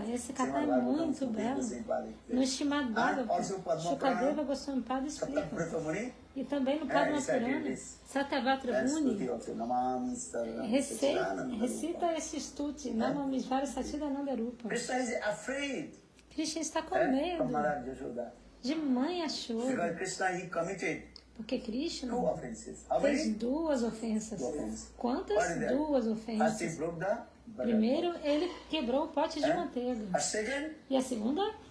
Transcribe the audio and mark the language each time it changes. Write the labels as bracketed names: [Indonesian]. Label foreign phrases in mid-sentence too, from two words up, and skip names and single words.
[Portuguese] Esse kata é muito belo. No Srimad Bhagavatam, Shukadeva Goswami Pada explica. E também no Padma Purana, Satyavatra Muni recita esse stuti, [Sanskrit] Namamisvara Satchidananda Rupa. [Portuguese] Krishna está com medo de mãe Yashoda. Porque Krishna fez duas ofensas. Quantas? Duas ofensas. Primeiro, ele quebrou o pote de manteiga. E a segunda?